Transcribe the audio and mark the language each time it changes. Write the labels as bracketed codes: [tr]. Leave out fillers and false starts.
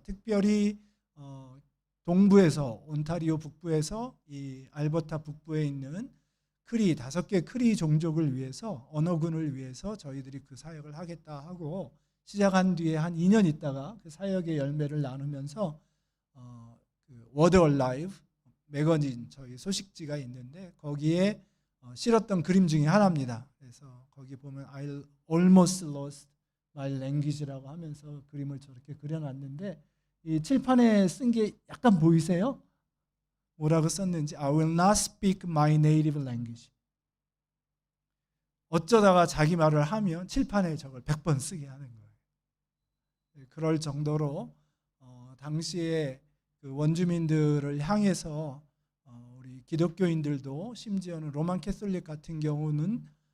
[ko] 특별히 동부에서 온타리오 북부에서 이 알버타 북부에 있는 크리 5개 크리 종족을 위해서, 언어군을 위해서 저희들이 그 사역을 하겠다 하고 시작한 뒤에 한 2년 있다가 그 사역의 열매를 나누면서 그 워드 얼라이브 매거진 저희 소식지가 있는데 거기에 실었던 그림 중에 하나입니다. 그래서 거기 보면 [en] I almost lost my language [ko] 라고 하면서 그림을 저렇게 그려놨는데 이 칠판에 쓴 게 약간 보이세요? 뭐라고 썼는지 [en] I will not speak my native language. [ko] 어쩌다가 자기 말을 하면 칠판에 저걸 100번 쓰게 하는 거예요. 그럴 정도로 당시에 그 원주민들을 향해서 우리 기독교인들도 심지어는 로만 캐톨릭 같은 경우는